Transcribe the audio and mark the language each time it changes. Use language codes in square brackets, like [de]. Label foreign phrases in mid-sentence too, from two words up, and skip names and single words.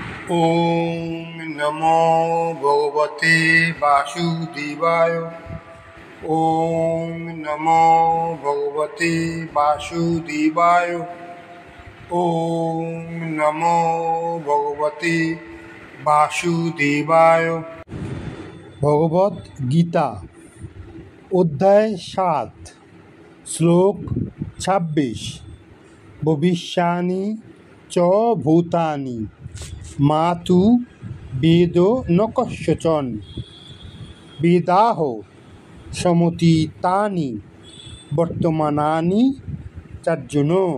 [sa] ওম নমো ভগবতে বাসুদেবায়। ওম নমো ভগবতে বাসুদেবায়। ওম নমো ভগবতে বাসুদেবায়। [bn] ভগবদ গীতা অধ্যায় ৭ শ্লোক ২৬। [sa] ভবিষ্যানি চ ভূতানি মাতু বেদ ন কস্যচন বেদাহ সমতীতানি বর্তমানানি চার্জুন।